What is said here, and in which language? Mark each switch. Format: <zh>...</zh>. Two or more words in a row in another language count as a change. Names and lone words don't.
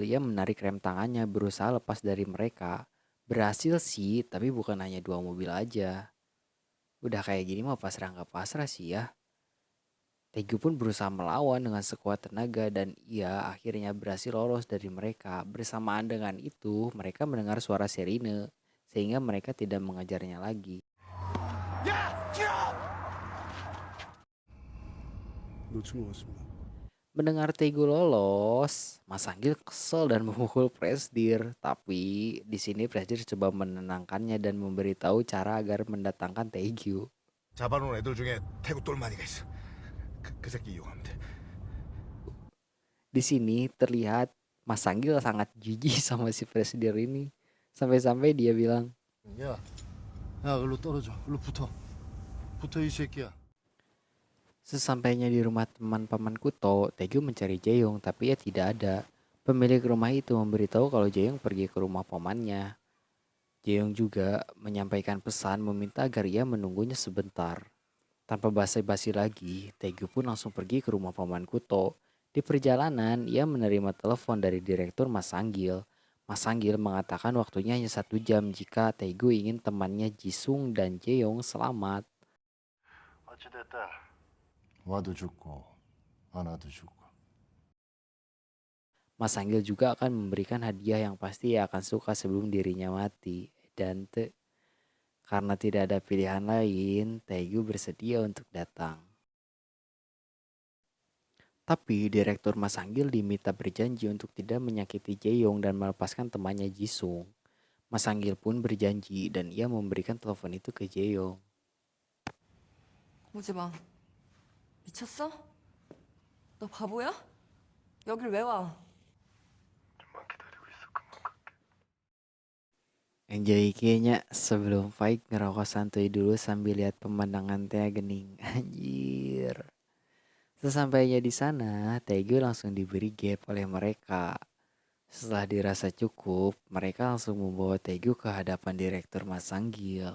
<id>Ia menarik rem tangannya berusaha lepas dari mereka. Berhasil sih, tapi bukan hanya dua mobil aja. Udah kayak gini mah pasrah nggak pasrah sih ya. Tegu pun berusaha melawan dengan sekuat tenaga dan ia akhirnya berhasil lolos dari mereka. Bersamaan dengan itu, mereka mendengar suara sirine sehingga mereka tidak mengejarnya lagi.</id> <ko>놓친 것 같습니다.</ko> <id>Mendengar Tegu lolos, Mas Anggil kesel dan memukul Presdir. Tapi di sini Presdir coba menenangkannya dan memberitahu cara agar mendatangkan Tegu.</id> <ko>잡아놓은 애들 중에 태국 똘마니가 있어. 그 새끼 이용하면 돼.</ko> <id>Di sini terlihat Mas Anggil sangat jijik sama si Presdir ini. Sampai-sampai dia bilang,</id> <ko>야, 야, 글로 떨어져. 글로 붙어. 붙어 이 새끼야.</ko> <id>sesampainya di rumah teman paman Kuto, Tegu mencari Jaehyung tapi ia tidak ada. Pemilik rumah itu memberitahu kalau Jaehyung pergi ke rumah pamannya. Jaehyung juga menyampaikan pesan meminta agar ia menunggunya sebentar. Tanpa basa-basi lagi, Tegu pun langsung pergi ke rumah paman Kuto. Di perjalanan, ia menerima telepon dari direktur Mas Sanggil. Mas Sanggil mengatakan waktunya hanya 1 jam jika Tegu ingin temannya Jisung dan Jaehyung selamat.</id> <ko>어찌됐든 와도 죽고 안 와도 죽고.</ko> <id>Mas Sanggil juga akan memberikan hadiah yang pasti ia akan suka sebelum dirinya mati. Dan karena tidak ada pilihan lain, Tegu bersedia untuk datang. Tapi direktur Mas Sanggil diminta berjanji untuk tidak menyakiti Jaehyung dan melepaskan temannya Jisung. Mas Sanggil pun berjanji dan ia memberikan telepon itu ke Jaehyung.</id> <ko>오지 마. 미쳤어? 너 바보야? 여길 왜 와? 좀만 기다리고 있어. 금방 갈게.</ko> <id>Enjoy kayaknya sebelum fight ngerokok santuy dulu sambil lihat pemandangan Teh Gening. Anjir. Sesampainya di sana, Tegu langsung diberi gap oleh mereka. Setelah dirasa cukup, mereka langsung membawa Tegu ke hadapan direktur Mas Sanggil.</id>